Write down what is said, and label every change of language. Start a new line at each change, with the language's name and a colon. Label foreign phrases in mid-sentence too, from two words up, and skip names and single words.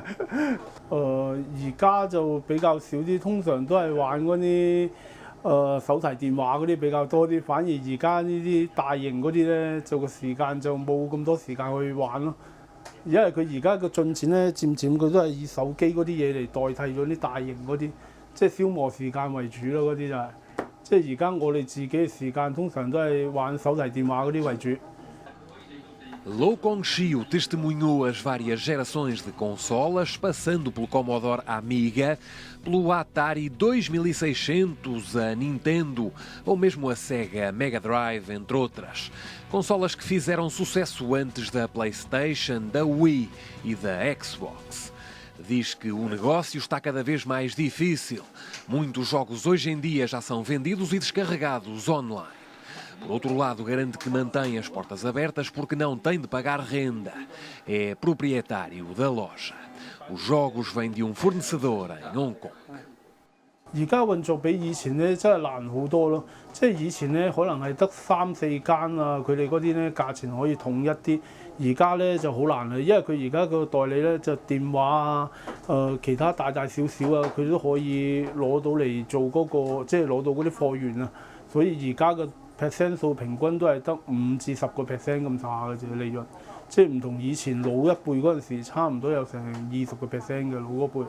Cantonese: 而家就比較少啲，通常都係玩嗰啲手提電話嗰啲比較多啲，反而而家呢啲大型嗰啲咧，就個時間就冇咁多時間去玩咯。因為佢而家個進展咧，漸佢都係以手機嗰啲嘢嚟代替咗啲大型嗰啲，即係消磨時間為主咯。嗰啲就係、即係而家我哋自己嘅時間通常都係玩手提電話嗰啲為主。
Portuguese: Lo Kong-Chiu testemunhou as várias gerações de consolas, passando pelo Commodore Amiga, pelo Atari 2600, a Nintendo ou mesmo a Sega Mega Drive, entre outras. Consolas que fizeram sucesso antes da PlayStation, da Wii e da Xbox. Diz que o negócio está cada vez mais difícil. Muitos jogos hoje em dia já são vendidos e descarregados online. Por outro lado, garante que mantém as portas abertas porque não tem de pagar renda. É proprietário da loja. Os jogos vêm de fornecedor em Hong Kong.
Cantonese: 而家運作比以前咧真係難好多咯，即係以前咧可能係得3、4間啊，佢哋嗰啲咧價錢可以統一啲，而家咧就好難啦，因為佢而家個代理咧就電話啊，其他大小啊，佢都可以攞到嚟做嗰個，即係攞到嗰啲貨源啊，所以而家嘅 percent 數平均都係得5至10%咁差嘅啫利潤，即係唔同以前老一輩嗰陣時，差唔多有成20%嘅老嗰輩。